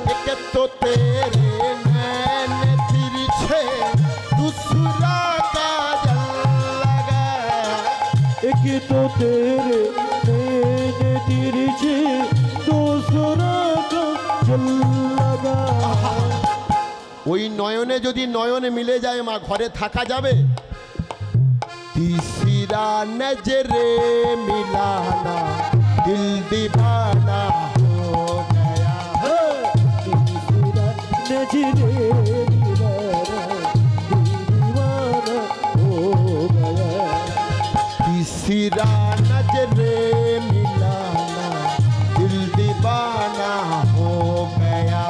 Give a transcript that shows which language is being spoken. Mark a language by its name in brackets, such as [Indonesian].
[Hindi] एक तो तेरे नैन तिरछे दूसरा काजल लगा। एक तो तेरे नैन तिरछे दूसरा का जल लगा। [Bangla] ওই নয়নে যদি নয়নে মিলে যায় মা, ঘরে থাকা যাবে? [Hindi] तीसरा नजरे मिलाना दिल दीवाना हो गया। तीसरा नजरे मिलाना दिल दीवाना हो गया। तीसरा नजरे मिलाना दिल दीवाना हो गया।